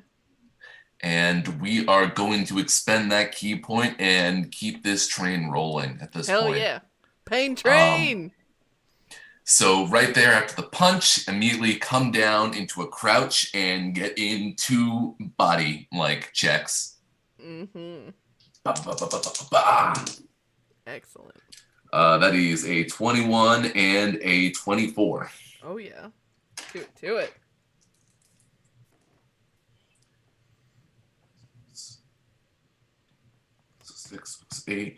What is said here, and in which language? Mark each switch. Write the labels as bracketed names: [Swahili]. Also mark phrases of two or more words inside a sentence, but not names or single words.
[English] And we are going to expend that key point and keep this train rolling at this Hell point. yeah. Pain train! So right there after the punch, immediately come down into a crouch and get in 2 body-like checks. Mm-hmm. Ba, ba, ba, ba, ba, ba. Excellent. That is a 21 and a 24. Oh yeah. Do it. So 6 plus 8.